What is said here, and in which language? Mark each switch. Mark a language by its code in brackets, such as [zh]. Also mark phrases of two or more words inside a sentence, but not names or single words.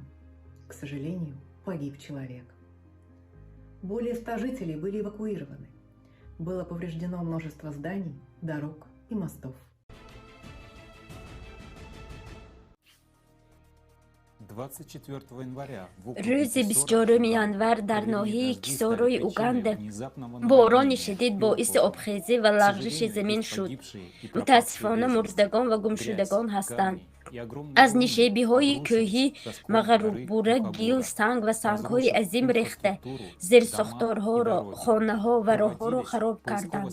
[ru] К сожалению, погиб человек. Более 100 жителей были эвакуированы. Было повреждено множество зданий, дорог и мостов. 24 января [tg] روز 24 январ дар ноҳияи Кисорои Уганда борони шадид боиси обхезӣ ва лағжиши замин шуд. мутаассифона мурдагон ва гумшудагон ҳастанд. аз нишебиҳои кӯҳӣ мағрубура гил, санг ва сангҳои азим рехта зерсохторҳоро, хонаҳо ва роҳҳоро хароб карданд.